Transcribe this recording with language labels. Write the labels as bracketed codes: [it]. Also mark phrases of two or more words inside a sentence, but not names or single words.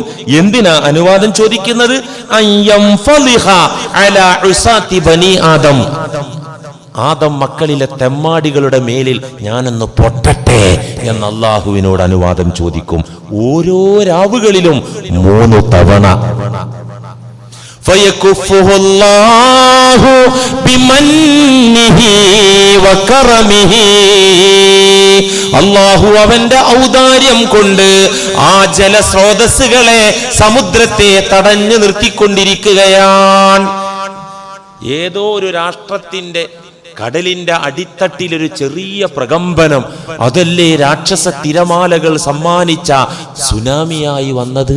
[ml] എന്തിനാ അനുവാദം ചോദിക്കുന്നത്? ആദം മക്കളിലെ തെമ്മാടികളുടെ മേലിൽ ഞാനൊന്ന് പൊട്ടട്ടെ എന്ന് അള്ളാഹുവിനോട് അനുവാദം ചോദിക്കും. ഓരോ രാവുകളിലും 3 തവണ. [ar] فيكفه الله بمنه وكرمه, [ml] അല്ലാഹു അവന്റെ ഔദാര്യം കൊണ്ട് ആ ജലസ്രോതസ്സുകളെ, സമുദ്രത്തെ തടഞ്ഞു നിർത്തിക്കൊണ്ടിരിക്കുകയാണ്. ഏതോ ഒരു രാഷ്ട്രത്തിന്റെ കടലിന്റെ അടിത്തട്ടിലൊരു ചെറിയ പ്രകമ്പനം, അതല്ലേ രാക്ഷസ തിരമാലകൾ സമ്മാനിച്ച സുനാമിയായി വന്നത്.